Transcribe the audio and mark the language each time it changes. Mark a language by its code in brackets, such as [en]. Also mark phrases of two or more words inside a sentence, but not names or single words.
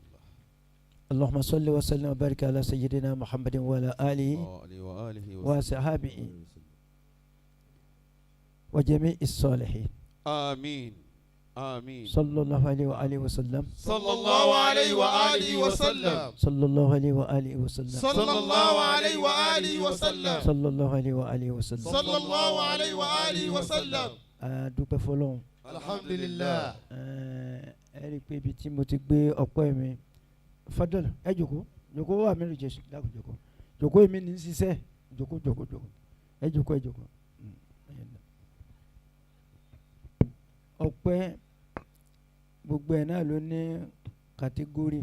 [ar] اللهم صل وسلم وبارك على سيدنا محمد وعلى آله وصحبه وجميع الصالحين آمين آمين. صلى الله عليه وآله وسلم صلى الله عليه وآله وسلم. صلى الله عليه وآله وسلم صلى الله عليه وآله وسلم. صلى الله عليه وآله وسلم صلى الله عليه وآله وسلم. [yo] dúpẹ́ fọlọ́run alhamdulillah. ẹ rí i pé ibi tí mo ti gbé ọpẹ́ mi fadọ́lù ẹ jòkó wà mí lóye jésù dákun jòkó èmi ní ṣiṣẹ́ jòkó ẹ jòkó ọpẹ́ gbogbo ẹ̀ náà ló ní kàtígórì